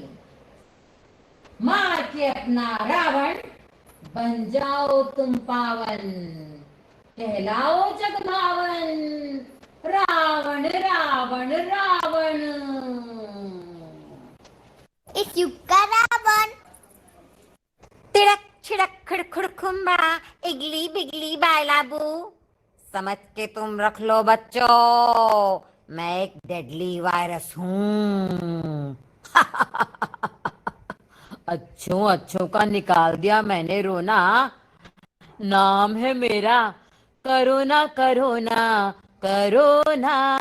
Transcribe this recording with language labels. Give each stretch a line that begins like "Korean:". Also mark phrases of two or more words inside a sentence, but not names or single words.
Hindi: मार के अपना रावण बन जाओ तुम पावन, कहलाओ जगभावन। रावण रावण रावण। इस युग का रावण। तिड़क छिड़क खिड़खुड़ खुम्बा इगली बिगली बायलाबू। समझ के तुम रख लो बच्चों, मैं एक
English: deadly virus
Hindi: हूँ। अच्छों का निकाल दिया मैंने रोना। नाम है मेरा करोना करोना कोरोना।